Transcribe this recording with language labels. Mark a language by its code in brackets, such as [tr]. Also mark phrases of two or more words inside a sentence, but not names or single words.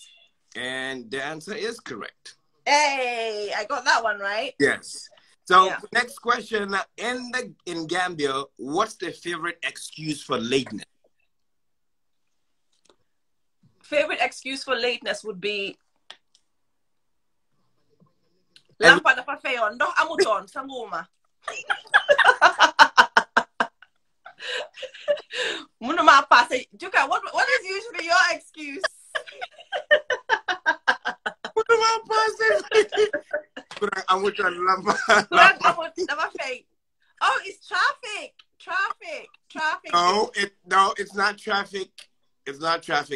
[en] And the answer is correct. Hey, I got that one right. Yes. So next question: in Gambia, what's the favorite excuse for lateness? Favorite excuse for lateness would be [man] lampa na pafayon. No amuton sanguma. Munuma pase. [en] Juka, what is usually your excuse? [man] Munuma pase. [en] Oh, it's traffic. No, it's not traffic. It's not traffic.